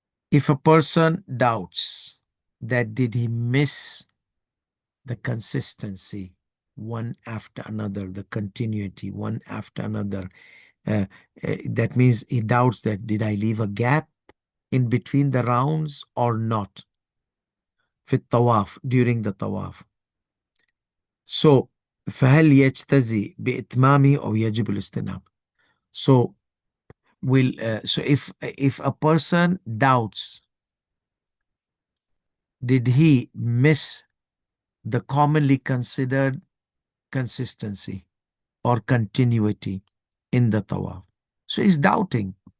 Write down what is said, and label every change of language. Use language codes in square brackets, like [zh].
[en] If a person doubts that did he miss the consistency one after another, the continuity one after another, that means he doubts that did I leave a gap in between the rounds or not [ar] في الطواف, [en] during the tawaf. [ar] So فهل يجتزي بإتمامه أو يجب الاستئناف? [en] So so if a person doubts, did he miss the commonly considered consistency or continuity in the tawaf? So he's doubting.